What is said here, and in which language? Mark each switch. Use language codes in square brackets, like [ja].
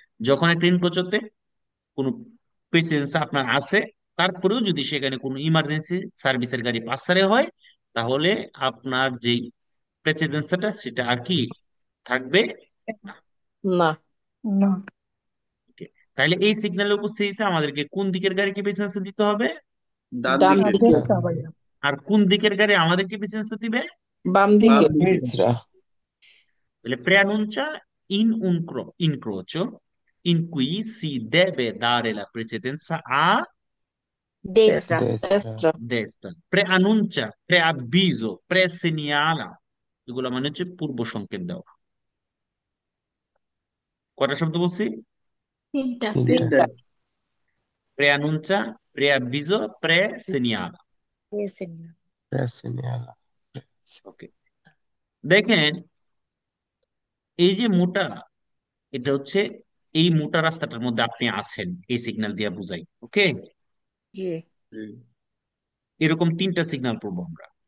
[bn] যখন একটা ইনকোচতে কোনো প্রেসেন্স আপনার আছে, তারপরেও যদি সেখানে কোনো ইমার্জেন্সি সার্ভিসের গাড়ি পাসারে হয়, তাহলে আপনার যে প্রেসিডেন্সিটা সেটা আর কি থাকবে না। না। না। [en] Okay? [bn] তাহলে এই সিগন্যালের উপস্থিতিতে আমাদেরকে কোন দিকের গাড়িকে প্রেসেন্স দিতে হবে, ডান ডান দিকে দিকে। আর কোন দিকের গাড়ি আমাদেরকে প্রেসেন্স দিবে? বাম দিকে। দিকে [it] Le preannuncia in incrocio in cui si debe dare la precedenza a Destra. destra। destra. Preannuncia, preavviso, presegnala, [bn] এগুলো মানে হচ্ছে পূর্ব সংকেত দেওয়া। কয়টা শব্দ বলছি? তিনটা। তিনটা। [it] Preannuncia, preavviso, presegnala। [bn] ওকে, দেখেন এই যে মোটা, এটা হচ্ছে এই মোটা রাস্তাটার মধ্যে আপনি আছেন, এই সিগন্যাল দিয়ে বুঝাই। ওকে, জি। এরকম তিনটা সিগন্যাল পড়বো আমরা।